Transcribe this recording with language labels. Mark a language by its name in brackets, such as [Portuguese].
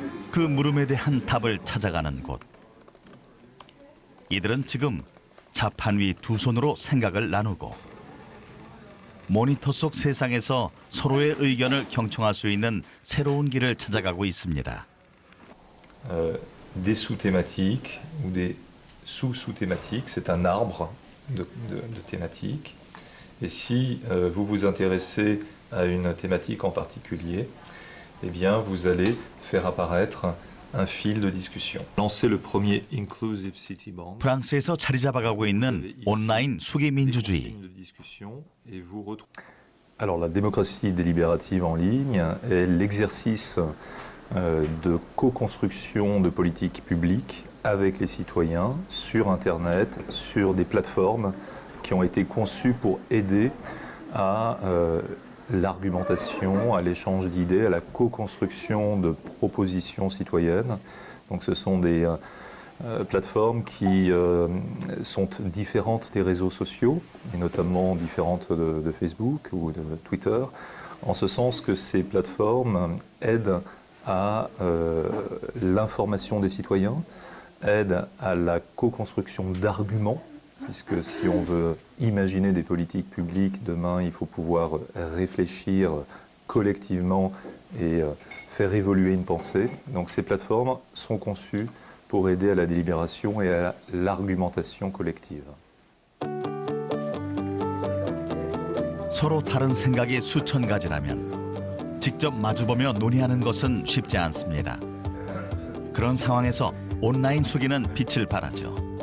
[Korean] 그 물음에 대한 답을 찾아가는 곳. 이들은 지금 자판 위 두 손으로 생각을 나누고 모니터 속 세상에서 서로의 의견을 경청할 수 있는 새로운 길을 찾아가고 있습니다. [French] Des sous-thématiques ou des sous-sous-thématiques, c'est un arbre de thématiques. Et si vous vous intéressez à une thématique en particulier, eh bien vous allez faire apparaître un fil de discussion. Lancer le premier Inclusive City Band. [Korean] 프랑스에서 자리 잡아가고 있는 온라인 수기 민주주의. [French] Alors la démocratie délibérative en ligne est l'exercice de co-construction de politiques publiques avec les citoyens sur Internet, sur des plateformes qui ont été conçues pour aider à l'argumentation, à l'échange d'idées, à la co-construction de propositions citoyennes. Donc ce sont des plateformes qui sont différentes des réseaux sociaux, et notamment différentes de Facebook ou de Twitter, en ce sens que ces plateformes aident à l'information des citoyens, aident à la co-construction d'arguments, puisque si on veut imaginer des politiques publiques demain, il faut pouvoir réfléchir collectivement et faire évoluer une pensée. Donc ces plateformes sont conçues pour aider à la délibération et à l'argumentation collective. [Korean] 서로 다른 생각이 수천 가지라면 직접 마주보며 논의하는 것은 쉽지 않습니다. 그런 상황에서 온라인 수기는 빛을 발하죠.